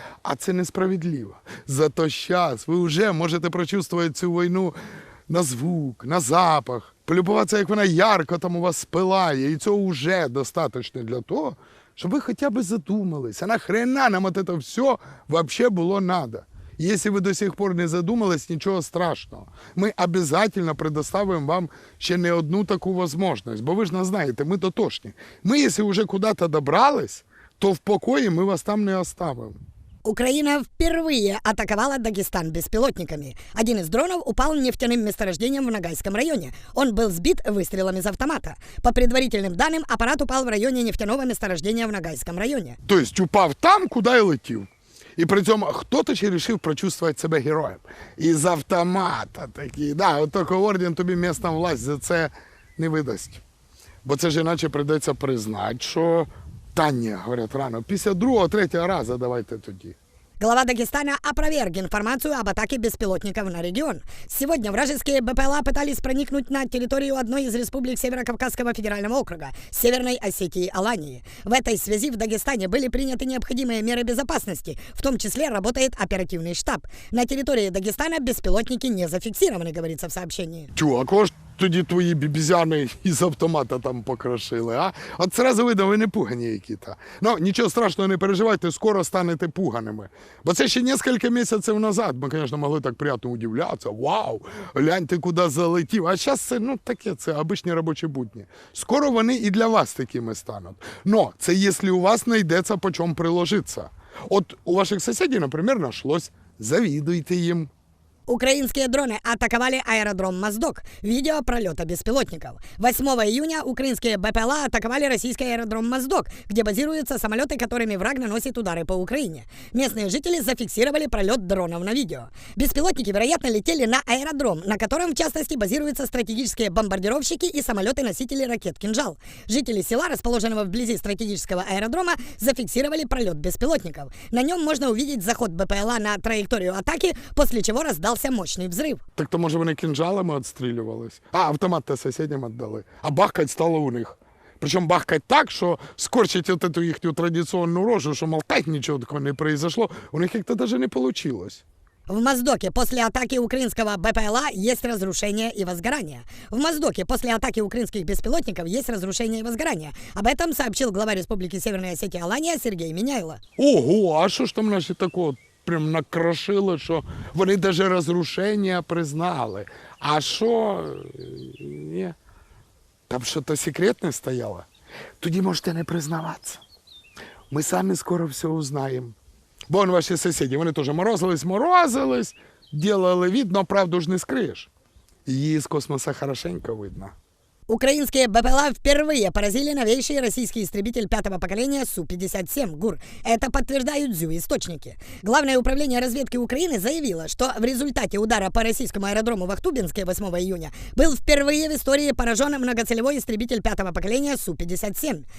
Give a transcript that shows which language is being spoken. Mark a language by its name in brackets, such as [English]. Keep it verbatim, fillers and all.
[Ukrainian] А це несправедливо. Зато зараз ви вже можете прочувствувати цю війну на звук, на запах, полюбуватися, як вона ярко там у вас спилає, і цього вже достатньо для того, щоб ви хоча б задумались, а нахрена нам от це все взагалі було треба. [Russian] Если вы до сих пор не задумались, ничего страшного. Мы обязательно предоставим вам еще не одну такую возможность. Бо вы же нас знаете, мы дотошні. Мы, если уже куда-то добрались, то в покое мы вас там не оставим. Украина впервые атаковала Дагестан беспилотниками. Один из дронов упал нефтяным месторождением в Ногайском районе. Он был сбит выстрелом из автомата. По предварительным данным, аппарат упал в районе нефтяного месторождения в Ногайском районе. [Ukrainian] То есть упав там, куда и летів. І при цьому хтось ще вирішив прочувствувати себе героєм. І з автомата такий, да, от тільки орден тобі місцем власть за це не видасть. Бо це ж іначе прийдеться признати, що та ні, говорять, рано, після другого, третього разу давайте тоді. [Russian] Глава Дагестана опроверг информацию об атаке беспилотников на регион. Сегодня вражеские БПЛА пытались проникнуть на территорию одной из республик Северо-Кавказского федерального округа – Северной Осетии Алании. В этой связи в Дагестане были приняты необходимые меры безопасности, в том числе работает оперативный штаб. На территории Дагестана беспилотники не зафиксированы, говорится в сообщении. [Ukrainian] Чувак, а ж тоді твої бібізяни із автомата там покрошили, а? [Russian] От сразу видно, [Ukrainian] ви не пугані які-то. Ну, нічого страшного, не переживайте, скоро станете пуганими. Бо це ще кілька місяців назад ми, звісно, могли так приємно удивлятися. Вау, глянь, ти куди залетів. А зараз це, ну, таке, це обичні робочі будні. Скоро вони і для вас такими стануть. Но це якщо у вас знайдеться по чому приложитися. От у ваших сусідів, наприклад, знайшлось. Завідуйте їм. [Russian] Украинские дроны атаковали аэродром Моздок. Видео пролета беспилотников. восьмого июня украинские БПЛА атаковали российский аэродром Моздок, где базируются самолеты, которыми враг наносит удары по Украине. Местные жители зафиксировали пролет дронов на видео. Беспилотники, вероятно, летели на аэродром, на котором, в частности, базируются стратегические бомбардировщики и самолеты-носители ракет «Кинжал». Жители села, расположенного вблизи стратегического аэродрома, зафиксировали пролет беспилотников. На нем можно увидеть заход БПЛА на траекторию атаки, после чего раздался [Ukrainian] мощний взрив. Так то, може, вони кинжалами відстрілювались? А, автомат-то сусідям віддали. А бахкать стало у них. Причому бахкать так, що скорчить от эту їхню традиційну рожу, що молтать нічого такого не произошло. У них як-то даже не вийшло. [Russian] В Моздоке после атаки украинского БПЛА есть разрушение и возгорание. В Моздоке после атаки украинских беспилотников есть разрушение и возгорание. Об этом сообщил глава Республики Северная Осетия Алания Сергей Миняйло. [Ukrainian] Ого, а що ж там наші такого прям накрошили, що вони навіть розрушення признали. А що? Ні. Там щось секретне стояло. Тоді можете не признаватися. Ми самі скоро все узнаємо. Бо вон ваші сусіди, вони теж морозились, морозились, ділали вид, но правду ж не скриєш. Її з космоса хорошенько видно. [Russian] Украинские БПЛА впервые поразили новейший российский истребитель пятого поколения Су пятьдесят семь «ГУР». Это подтверждают ЗЮ-источники. Главное управление разведки Украины заявило, что в результате удара по российскому аэродрому в Ахтубинске восьмого июня был впервые в истории поражен многоцелевой истребитель пятого поколения Су пятьдесят семь.